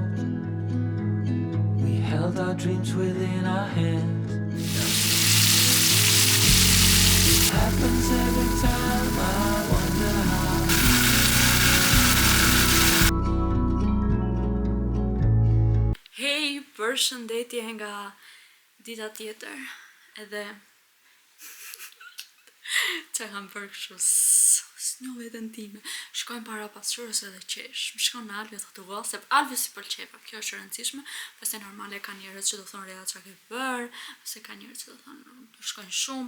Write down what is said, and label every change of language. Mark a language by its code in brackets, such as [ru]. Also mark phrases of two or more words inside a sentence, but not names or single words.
[en] We held our dreams within our hands. Happens every time, I wonder how. [sq] Hey, përshëndetje nga dita tjetër. Edhe që kam bërë kështu s'njo vetën time. Shkojmë para pasqyrës edhe qesh. Më shkon në Alvi të tuva, se Alvi si pëlqeva, kjo është e rëndësishme, pse normale ka njerëz që do thonë Rea çka ke bërë, ose ka njerëz që do thonë do shkojnë shumë.